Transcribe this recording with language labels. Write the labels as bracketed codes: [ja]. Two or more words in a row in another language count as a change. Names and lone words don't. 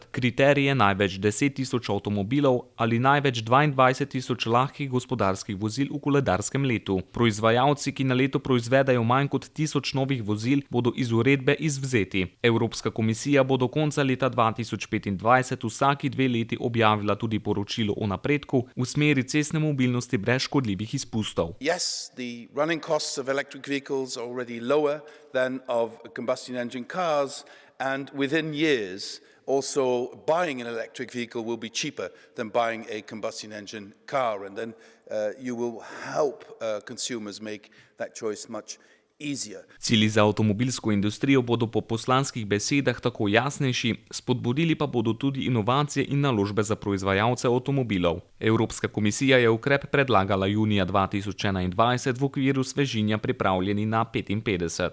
[sl] Kriterij je največ 10 000 avtomobilov ali največ 22 000 lahkih gospodarskih vozil v koledarskem letu. Proizvajalci, ki na leto proizvedajo manj kot 1000 novih vozil, bodo iz uredbe izvzeti. Evropska komisija bo do konca leta 2025 vsaki 2 leti objavila tudi poročilo o napredku v smeri cestne mobilnosti brez škodljivih izpustov. [en] Yes, the running costs of electric vehicles are already lower than of combustion engine cars, and within years also buying an electric vehicle will be cheaper than buying a combustion engine car, and then you will help consumers make that choice much easier. [sl] Cilji za avtomobilsko industrijo bodo po poslanskih besedah tako jasnejši, spodbudili pa bodo tudi inovacije in naložbe za proizvajalce avtomobilov. Evropska komisija je ukrep predlagala junija 2021 v okviru svežinja pripravljeni na 55.